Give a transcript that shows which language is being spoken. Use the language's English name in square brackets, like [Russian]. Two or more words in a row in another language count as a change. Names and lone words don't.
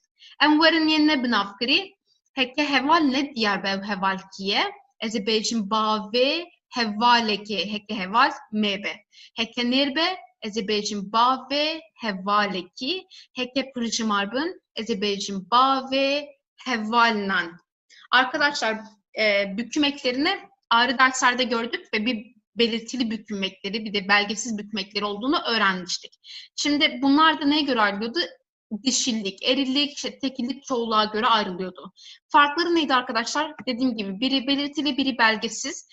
[Kurdish] Em werin yên ne bi navkirî, heke heval ne diyar be ew heval kiye? Ez ê bêjim bavê hevalekê, heke heval me be. Heke nêr be, ez ê bêjim bavê hevalekî, heke pirjimar bin, ez ê bêjim bavê hevalnan. [Turkish] Arkadaşlar büküm eklerini ayrı derslerde gördük ve bir belirtili büküm ekleri, bir de belgesiz büküm ekleri olduğunu öğrenmiştik. Şimdi bunlar da neye göre ayrılıyordu? Dişillik, erillik, işte tekillik, çoğulluğa göre ayrılıyordu. Farkları neydi arkadaşlar? Dediğim gibi biri belirtili, biri belgesiz.